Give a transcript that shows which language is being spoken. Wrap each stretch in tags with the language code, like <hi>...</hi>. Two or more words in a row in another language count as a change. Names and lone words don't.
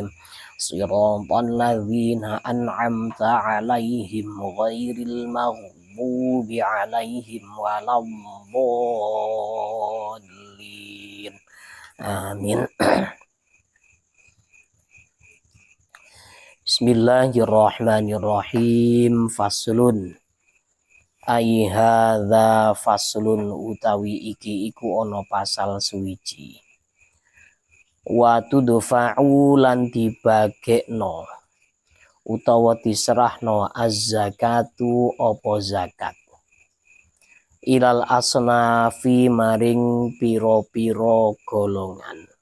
<ar>صراط الذين أنعمت عليهم غير المغضوب عليهم ولا الضالين. Amin. Bismillahirrahmanirrahim. Faslun. أي هذا فصل</ar> <jv>utawi iki iku ana pasal suwiji.</jv> <ar>وتدفع</ar> <jv>lan dibagekno utawa diserahno az-zakatu apa zakat</jv> <ar>إلى الأصناف</ar> <jv>maring pira-pira golongan</jv>